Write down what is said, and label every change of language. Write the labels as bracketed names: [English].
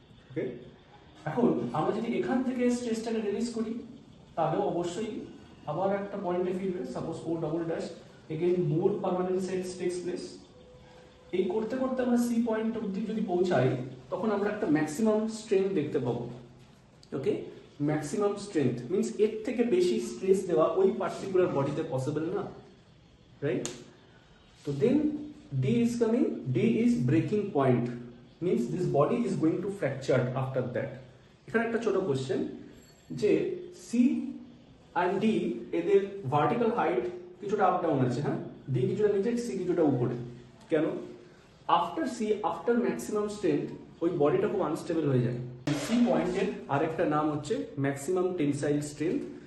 [Bangla] ওকে, এখন আমরা যদি এখান থেকে স্ট্রেসটাকে রিলিজ করি, তাহলেও অবশ্যই আবার একটা পয়েন্টে ফিরবে, সাপোজ ও ডবল ড্যাশ, [English] Again more permanent sets takes place. [Bangla] এই করতে করতে আমরা সি পয়েন্ট অবধি যদি পৌঁছাই, তখন আমরা একটা ম্যাক্সিমাম স্ট্রেংথ দেখতে পাবো. ওকে, ম্যাক্সিমাম স্ট্রেংথ মিনস এর থেকে বেশি স্ট্রেস দেওয়া ওই পার্টিকুলার বডিতে পসিবল না, right? [English] So then D is coming, D is breaking point, means this body is going to fracture after that. [Bangla] এখানে একটা ছোট কোশ্চেন, যে C and D এদের ভার্টিক্যাল হাইট কিছুটা আপ ডাউন আছে, হ্যাঁ, D কিছুটা নিচে, C কিছুটা উপরে, কেন? After C, after maximum strength ওই বডিটা খুব আনস্টেবল হয়ে যায়. সি পয়েন্টের আরেকটা নাম হচ্ছে ম্যাক্সিমাম টেনসাইল স্ট্রেংথ।